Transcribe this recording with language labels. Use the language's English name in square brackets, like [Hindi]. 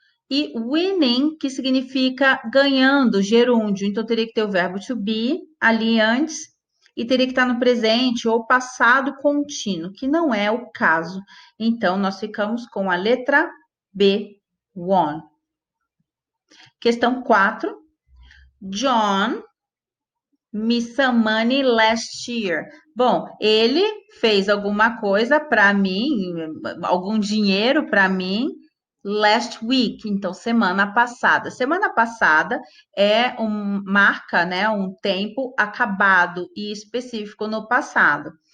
[Portuguese] E winning, que significa ganhando, gerúndio, então teria que ter o verbo to be ali antes e teria que estar no presente ou passado contínuo, que não é o caso. Então, nós ficamos com a letra B, won. Questão 4. [English] John me some money last year. [Portuguese] Bom, ele fez alguma coisa para mim, algum dinheiro para mim [English] last week, [Portuguese] então semana passada. Semana passada marca, né, um tempo acabado e específico no passado.